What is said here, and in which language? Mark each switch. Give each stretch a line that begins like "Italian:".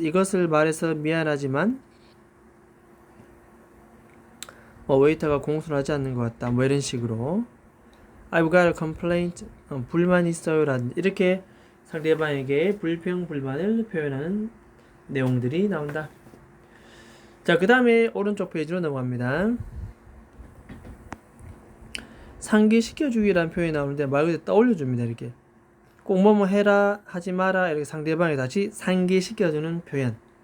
Korean: 이것을 말해서 미안하지만 웨이터가 공수를 하지 않는 것 같다. 뭐 이런 식으로
English: I've got a complaint.
Korean: 불만 있어요. 라든지 이렇게 상대방에게 불평, 불만을 표현하는 내용들이 나온다. 자, 그 다음에 오른쪽 페이지로 넘어갑니다. 상기시켜주기라는 표현이 나오는데 말 그대로 떠올려줍니다. 이렇게 꼭 뭐뭐 해라, 하지 마라 이렇게 상대방에 다시 상기시켜주는 표현.